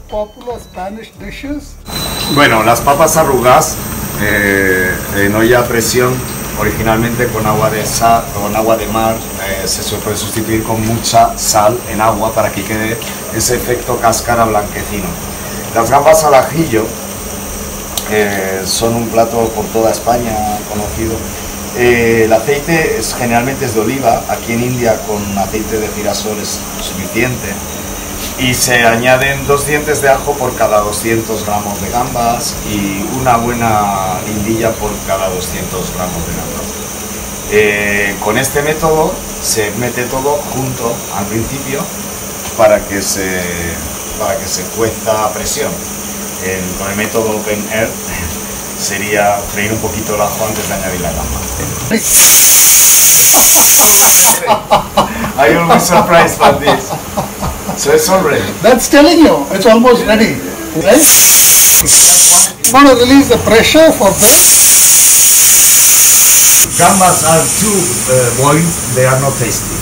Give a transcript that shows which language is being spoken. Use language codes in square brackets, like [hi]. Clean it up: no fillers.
[en] popular Spanish dishes. [es] Bueno, las papas arrugas en olla a presión, originalmente con agua de mar, se puede sustituir con mucha sal en agua para que quede ese efecto cáscara blanquecino. Las gambas al ajillo son un plato por toda España conocido. El aceite generalmente es de oliva, aquí en India con aceite de girasol es suficiente. Y se añaden 2 dientes de ajo por cada 200 gramos de gambas y una buena lindilla por cada 200 gramos de gambas. Con este método se mete todo junto al principio para que se cueza a presión. Con el método Open Air sería freír un poquito el ajo antes de añadir la gamba. [en] I always surprised by this. So it's all ready. That's telling you, it's almost ready. Right? You want to release the pressure for this. Gambas are too boiled, they are not tasty.